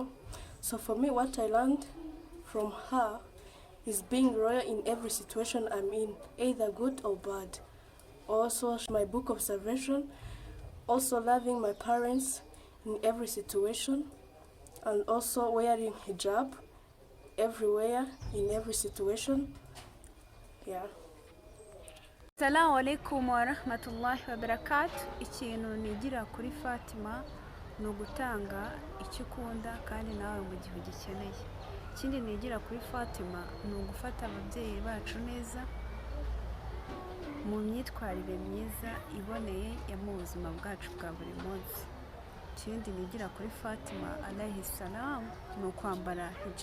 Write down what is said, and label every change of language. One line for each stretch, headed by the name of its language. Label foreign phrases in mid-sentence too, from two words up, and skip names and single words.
English: So for me, what I learned from her is being royal in every situation I'm in, either good or bad. Also, my book of salvation. Also loving my parents in every situation. And also wearing hijab everywhere, in every situation. Yeah.
Arabic: السلام عليكم ورحمة الله وبركاته.
Kinyarwanda: Ikintu nigira kuri Fatima ni ugutanga icyo ukunda kandi nawe mu gihe ugikeneye. Ikindi nigira kuri Fatima ni ugufata ababyeyi bacu neza mu myitwarire myiza iboneye ya mu buzima bwacu bwa buri munsi. Ikindi nigira kuri Fatima
Arabic: عليه السلام
Kinyarwanda: ni ukwambara hijab.